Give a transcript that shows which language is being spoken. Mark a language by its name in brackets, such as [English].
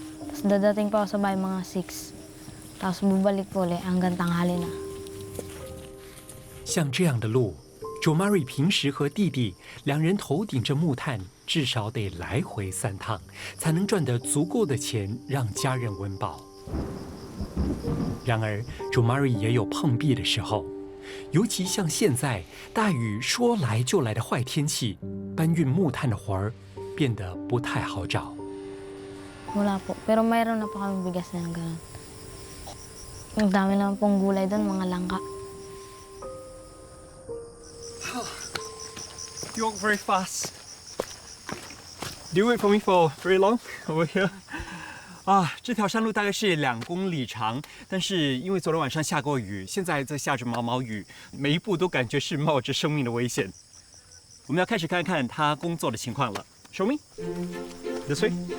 [Filipino] Tapos dadating po ako sa bahay mga 6. Tapos bubalik po ulit hanggang tanghali na. [Chinese] 像这样的路，Jomari 平时和弟弟2人头顶着木炭，至少得来回3趟，才能赚得足够的钱让家人温饱。然而，Jomari 也有碰壁的时候，尤其像现在大雨说来就来的坏天气，搬运木炭的活儿变得不太好找。 [Filipino] Wala po, pero mayroon na po kami bigas na gano'n. Ang dami naman pong gulay doon, mga langka. [English] You walk very fast. Do you wait for me for very long over here? [Chinese] 这条山路大概是2公里长，但是因为昨天晚上下过雨，现在在下着毛毛雨，每一步都感觉是冒着生命的危险。我们要开始看看他工作的情况了。 [English] Show me. This way.